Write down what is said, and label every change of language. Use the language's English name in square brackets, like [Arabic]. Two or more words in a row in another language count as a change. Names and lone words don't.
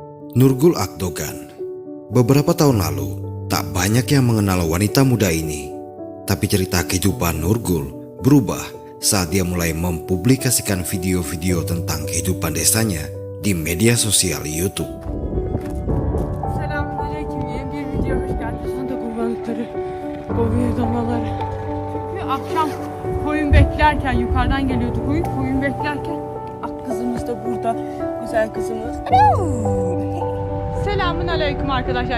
[Indonesian] Nurgul Akdogan. Beberapa tahun lalu, tak banyak yang mengenal wanita muda ini. Tapi cerita kehidupan Nurgul berubah saat dia mulai mempublikasikan video-video tentang kehidupan desanya di media sosial YouTube. [Turkish] Selamünaleyküm. Yeni bir video hoş geldiniz. Sonunda kurbanlıkları kovuyor danaları. Çünkü akşam koyun beklerken yukarıdan geliyordu koyun beklerken ak kızımız da burada. Güzel kızımız. Selamünaleyküm arkadaşlar.